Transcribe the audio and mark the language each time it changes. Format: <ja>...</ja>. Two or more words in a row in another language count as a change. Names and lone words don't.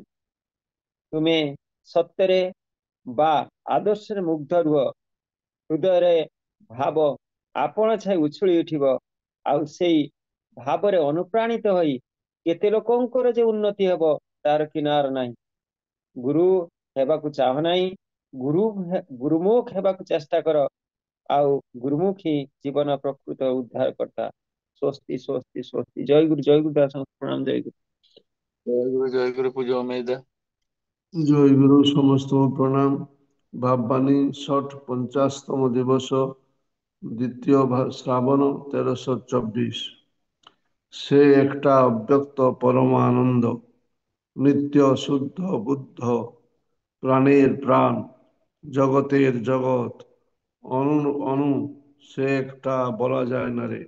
<or>ତୁମେ ସତ୍ୟରେ ବା ଆଦର୍ଶରେ ମୁଗ୍ଧ ରୁହ, ହୃଦୟରେ ଭାବ ଆପଣ ଛାଇ ଉଛୁଳି ଉଠିବ, ଆଉ ସେଇ ଭାବରେ ଅନୁପ୍ରାଣିତ ହୋଇ କେତେ ଲୋକଙ୍କର ଯେ ଉନ୍ନତି ହେବ ତାର କିନାର ନାହିଁ। ଗୁରୁ ହେବାକୁ ଚାହ ନାହିଁ, ଗୁରୁମୁଖ ହେବାକୁ ଚେଷ୍ଟା କର, ଆଉ ଗୁରୁମୁଖୀ ଜୀବନ ପ୍ରକୃତ ଉଦ୍ଧାର କର୍ତ୍ତା। ସ୍ୱସ୍ତି ସ୍ୱସ୍ତି ସ୍ୱସ୍ତି। ଜୟ ଗୁରୁ ଦାସ ପ୍ରଣାମ। ଜୟ ଗୁରୁ।</or> <bn>জয় গুরু পুজো অমেদা। জয় গুরু সমস্ত প্রণাম। ভাববাণী 50তম দিবস, দ্বিতীয় শ্রাবণ 1324। সে একটা অব্যক্ত পরম আনন্দ, নিত্য শুদ্ধ বুদ্ধ, প্রাণের প্রাণ, জগতের জগৎ, অণু অণু, সে একটা বলা যায় না রে।</bn>